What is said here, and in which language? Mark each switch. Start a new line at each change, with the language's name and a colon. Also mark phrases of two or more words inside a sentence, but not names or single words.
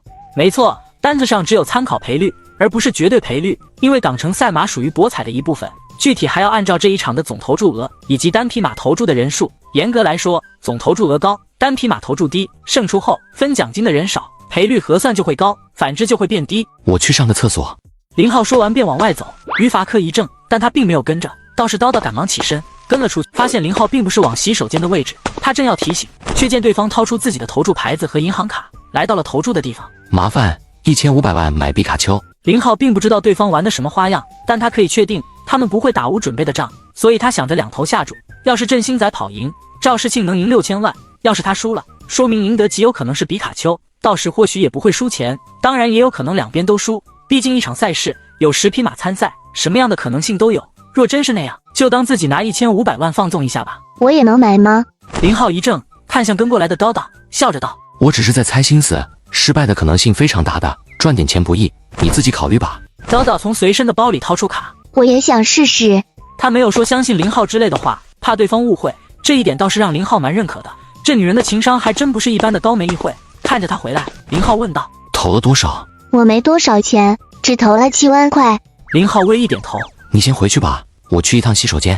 Chinese: 沒錯，單子上只有參考賠率，而不是絕對賠率，因為港城賽馬屬於博彩的一部分，具體還要按照這一場的總投注額以及單匹馬投注的人數。嚴格來說，總投注額高，單匹馬投注低，勝出後分獎金的人少，賠率核算就會高，反之就會變低。我去上個廁所。林浩說完便往外走，於法克一怔，但他並沒有跟着，倒是叨叨趕忙起身跟了出去，發現林浩並不是往洗手間的位置，他正要提醒，卻見對方掏出自己的投注牌子和銀行卡，來到了投注的地方。麻煩1500萬買皮卡丘。林浩並不知道對方玩的什麼花樣，但他可以確定他們不會打無準備的仗，所以他想着兩頭下注，要是振興仔跑贏，趙世慶能贏6000萬，要是他輸了，說明贏得極有可能是皮卡丘，到時或許也不會輸錢，當然也有可能兩邊都輸，畢竟一場賽事有10匹馬參賽，什麼樣的可能性都有，若真是那樣，就當自己拿1500萬放縱一下吧。我也能买嗎？林浩一怔，看向跟過来的叨叨，笑着道： 我只是在猜心思，失敗的可能性非常大的，賺點錢不易，你自己考慮吧。叨叨從隨身的包裡掏出卡，我也想試試。他沒有說相信林浩之類的話，怕對方誤會，這一點倒是讓林浩蠻認可的。這女人的情商還真不是一般的高沒一會。看着他回來，林浩問道： 投了多少？我沒多少錢，只投了7萬塊。林浩微一點頭，你先回去吧，我去一趟洗手間。